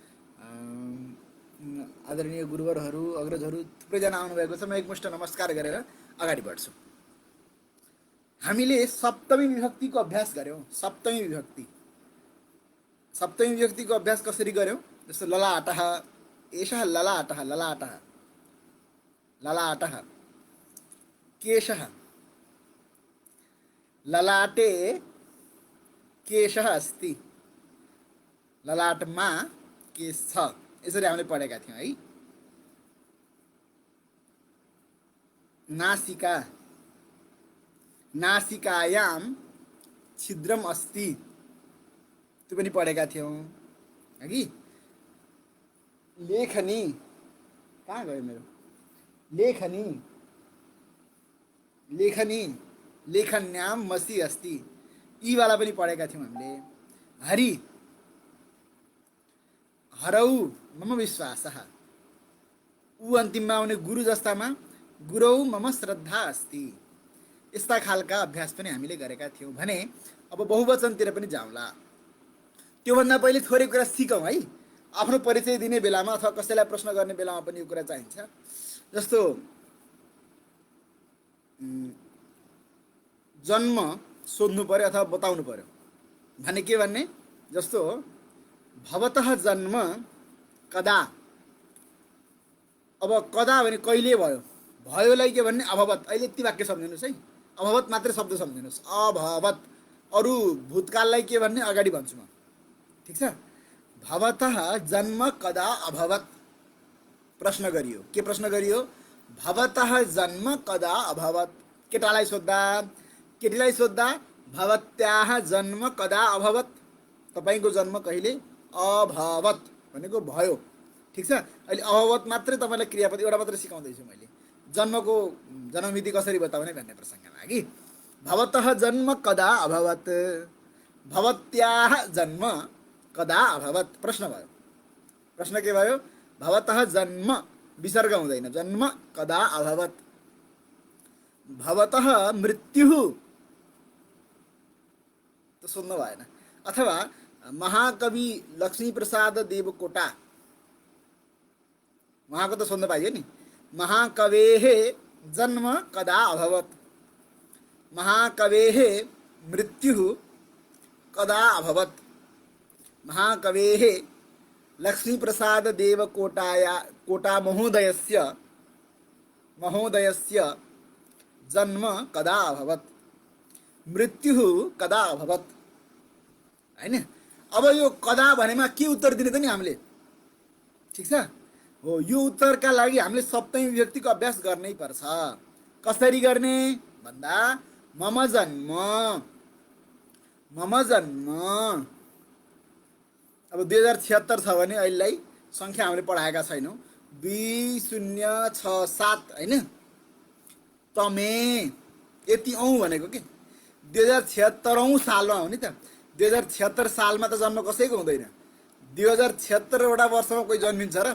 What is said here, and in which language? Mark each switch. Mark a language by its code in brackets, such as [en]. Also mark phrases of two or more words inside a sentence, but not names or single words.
[ne] आदरणीय गुरुवरहरू, अग्रजहरू थुप्रैजना आउनुभएको छ। म एकमुष्ट नमस्कार गरेर अगाडि बढ्छु। हामीले सप्तमी विभक्तिको अभ्यास गऱ्यौँ। सप्तमी विभक्तिको अभ्यास कसरी गऱ्यौँ? जस्तो [sa] ललाटः, एषः ललाटः, ललाटः, ललाटः, केशः, ललाटे केशः अस्ति, [ne] ललाटमा केश छ, यसरी हामीले पढेका थियौँ है। [sa] नासिका, नासिकायां छिद्रम अस्ति, [ne] त्यो पनि पढेका थियौँ हगि। लेखनी, कहाँ गयो मेरो लेखनी, लेखनी, [sa] लेखन्याम मसी अस्ति, [ne] यी वाला पनि पढेका थियौँ हामीले। [sa] हरि, हरौ मम विश्वासः, [ne] ऊ अन्तिममा आउने गुरु जस्तामा [sa] गुरौ मम श्रद्धा अस्ति। [ne] यस्ता खालका अभ्यास पनि हामीले गरेका थियौँ भने अब बहुवचनतिर पनि जाउँला। त्योभन्दा पहिले थोरै कुरा सिकौँ है। आफ्नो परिचय दिने बेलामा अथवा कसैलाई प्रश्न गर्ने बेलामा पनि यो कुरा चाहिन्छ। जस्तो जन्म सोध्नु पर्यो अथवा बताउनु पर्यो भने के भन्ने? [sa] जस्तो भवतः जन्म कदा। [ne] अब कदा भने कहिले भयो, भयोलाई के भन्ने? [sa] अभवत। [ne] अहिले यति वाक्य सम्झिनुहोस् है, अभवत मात्रै शब्द सम्झिनुहोस्। अभवत। अरू भूतकाललाई के भन्ने? अगाडि भन्छु म, ठिक छ। [sa] भवतः जन्म कदा अभवत [ne] प्रश्न गरियो। के प्रश्न गरियो? [sa] भवतः जन्म कदा अभवत। [ne] केटालाई सोद्धा, केटीलाई सोद्धा [sa] भवत्याः जन्म कदा अभवत, [ne] तपाईँको जन्म कहिले अभवत भनेको भयो, ठिक छ। अहिले अभवत मात्रै तपाईँलाई क्रियापद एउटा मात्रै सिकाउँदैछु मैले, जन्मको जन्ममिति कसरी बताउने भन्ने प्रसङ्गमा कि [sa] भवतः जन्म कदा अभवत, भवत्याः जन्म कदा अभवत [ne] प्रश्न भयो। प्रश्न के भयो? [sa] भवतः जन्म, [ne] विसर्ग हुँदैन, [sa] जन्म कदा अभवत। भवतः मृत्युः [ne] त सोध्नु भएन। अथवा महाकवि लक्ष्मीप्रसाद देवकोटा, उहाँको त सोध्नु पाइयो नि। [sa] महाकवेः जन्म कदा अभवत, महाकवेः मृत्युः कदा अभवत, महाकवेः लक्ष्मीप्रसाद देवकोटा महोदयस्य जन्म कदा अभवत, मृत्युः कदा अभवत, [ne] हैन। अब यो कदा भनेमा के उत्तर दिने त नि हामीले, ठिक छ हो। यो उत्तरका लागि हामीले सप्तमी विभक्तिको अभ्यास गर्नै पर्छ। कसरी गर्ने भन्दा [sa] मम जन्म, मम जन्म। [ne] अब 2076 छ भने अहिलेलाई सङ्ख्या हामीले पढाएका छैनौँ। 2067 होइन, तमे यति औँ भनेको के 2076औँ सालमा हो नि त। 2076 सालमा त जन्म कसैको हुँदैन। 2076वटा वर्षमा कोही जन्मिन्छ र?